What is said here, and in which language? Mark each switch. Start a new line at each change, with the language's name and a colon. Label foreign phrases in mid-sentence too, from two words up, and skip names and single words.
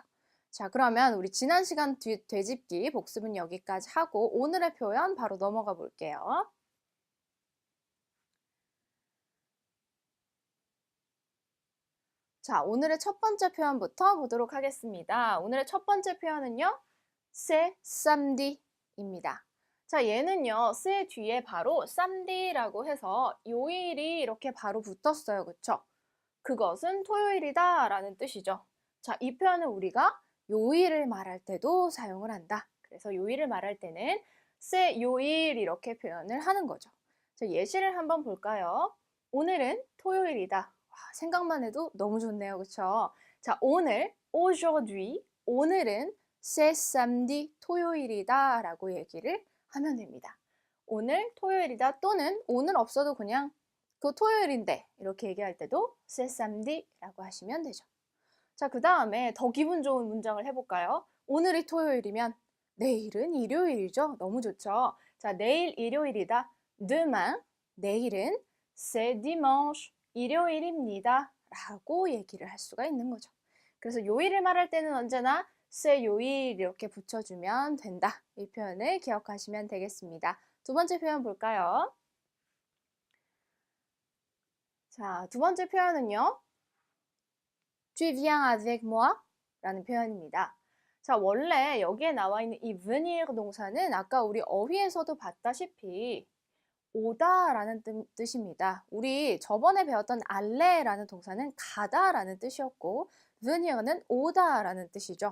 Korean: 자, 그러면 우리 지난 시간 되짚기 복습은 여기까지 하고 오늘의 표현 바로 넘어가 볼게요. 자, 오늘의 첫 번째 표현부터 보도록 하겠습니다. 오늘의 첫 번째 표현은요.
French: c'est samedi
Korean: 입니다. 자, 얘는요. c'est 뒤에 바로 samedi라고 해서 요일이 이렇게 바로 붙었어요. 그쵸? 그것은 토요일이다 라는 뜻이죠. 자, 이 표현은 우리가 요일을 말할 때도 사용을 한다. 그래서 요일을 말할 때는 c'est 요일 이렇게 표현을 하는 거죠. 자, 예시를 한번 볼까요? 오늘은 토요일이다. 생각만 해도 너무 좋네요. 그쵸? 자, 오늘,
French: aujourd'hui, 오늘은 c'est samedi,
Korean: 토요일이다 라고 얘기를 하면 됩니다. 오늘 토요일이다 또는 오늘 없어도 그냥 그 토요일인데 이렇게 얘기할 때도
French: c'est samedi
Korean: 라고 하시면 되죠. 자, 그 다음에 더 기분 좋은 문장을 해볼까요? 오늘이 토요일이면 내일은 일요일이죠. 너무 좋죠. 자, 내일 일요일이다.
French: demain, 내일은 c'est dimanche,
Korean: 일요일입니다. 라고 얘기를 할 수가 있는 거죠. 그래서 요일을 말할 때는 언제나 세 요일 이렇게 붙여주면 된다. 이 표현을 기억하시면 되겠습니다. 두 번째 표현 볼까요? 자, 두 번째 표현은요.
French: Tu viens avec moi?
Korean: 라는 표현입니다. 자, 원래 여기에 나와 있는 이 venir 동사는 아까 우리 어휘에서도 봤다시피 오다라는 뜻입니다. 우리 저번에 배웠던 알레라는 동사는 가다라는 뜻이었고 venir는 오다라는 뜻이죠.